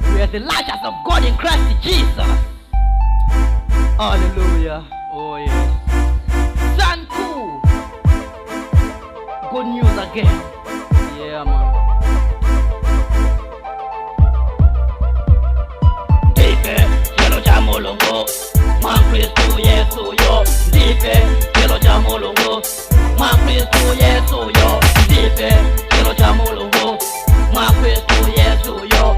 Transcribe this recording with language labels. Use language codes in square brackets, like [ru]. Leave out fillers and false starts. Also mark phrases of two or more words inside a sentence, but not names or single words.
[en] the righteousness of God in Christ Jesus. Hallelujah. Oh yes. Sound cool. Good news again. Yeah, man. [ny] Ndife chelo cha Mulungu, mwa Kristu Yesu yo. Ndife chelo cha Mulungu, mwa Kristu Yesu yo. Ndife chelo cha Mulungu, mwa Kristu Yesu yo.